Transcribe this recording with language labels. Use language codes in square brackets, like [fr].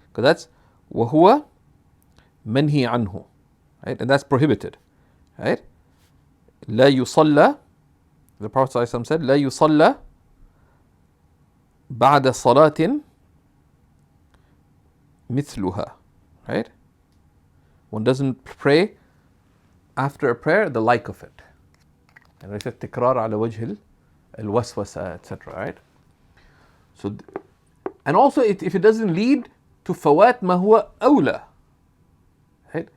[en] Because that's [ar] وهو منهي عنه, [en] right? And that's prohibited, right? [ar] لا يصلى, [en] the Prophet ﷺ said, [ar] لا يصلى بعد صلاة مثلها, right? [en] One doesn't pray after a prayer the like of it. And I said [ar] تكرار على وجه الوسوسة, [en] etc., right? So, and also if it doesn't lead to [ar] فوات ما هو أولى, [en] right?